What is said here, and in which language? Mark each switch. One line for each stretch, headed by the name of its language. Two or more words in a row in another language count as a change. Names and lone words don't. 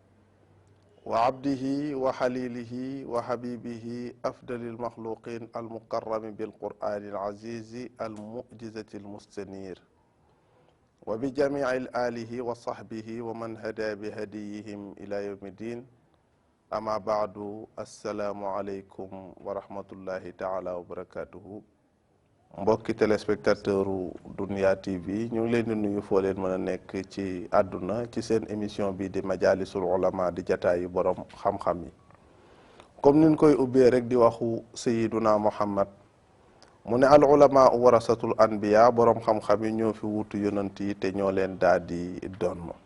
Arabic: وعبده وحليله وحبيبه أفضل المخلوقين المكرم بالقرآن العزيز المعجزة المستنير وبجميع آله وصحبه ومن هدى بهديهم إلى يوم الدين. أما بعد، السلام عليكم ورحمة الله تعالى وبركاته.
Wolof: mbokki téléspectateur Dunya TV ñu ngi leen di nuyu foo leen mën a nekk ci àdduna ci seen émission bi di
Arabic: مجالس العلماء
Wolof: di jataayu borom xam-xam yi. comme niñ koy ubbee rek di waxu sayiduna Muhammad mu ne
Arabic: العلماء ورثة الأنبياء,
Wolof: borom xam-xam yi ñoo fi wutu yonent yi te ñoo leen daal di donn.